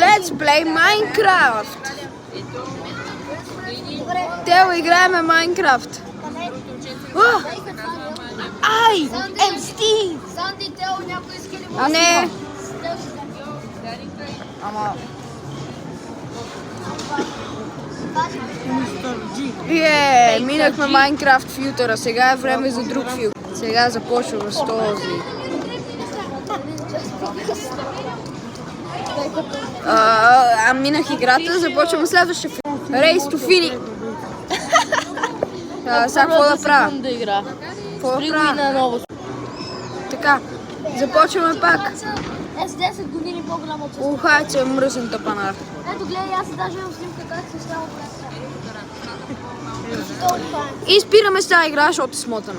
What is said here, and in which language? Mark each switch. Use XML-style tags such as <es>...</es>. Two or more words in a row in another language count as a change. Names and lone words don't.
<en>Let's play Minecraft! Тео,</en> <bg>играеме Майнкрафт. Ай! Стив! Санди, Тео, някой иска ли Не! Ама... Минахме Майнкрафт филтъра, сега е време за друг филтър. Сега започваме с този. Минах играта, започваме следващия филтър.</bg> <en>Race to finish.</en> <bg>Сега какво да правя? Какво да правя? Така, започваме пак. С 10 години по-голяма от това. Ухай, че е мръсен тъпанар. Ето гледай, аз даже имам снимка как се става И спираме с тази игра, защото е смотана.</bg>